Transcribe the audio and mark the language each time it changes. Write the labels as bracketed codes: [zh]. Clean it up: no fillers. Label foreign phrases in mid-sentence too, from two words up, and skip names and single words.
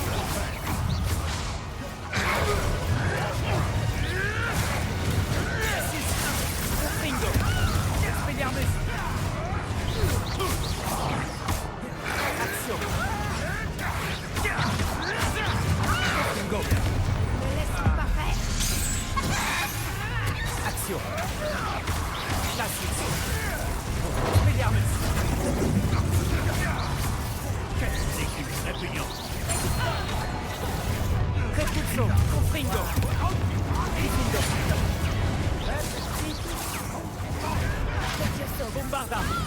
[fr] Glacis. Confringo. Expelliarmus. Accio. Confringo. Ne laisse-moi pas faire. Accio. Glacis. Expelliarmus. Repulso. Confringo. Diffindo. Bombardard.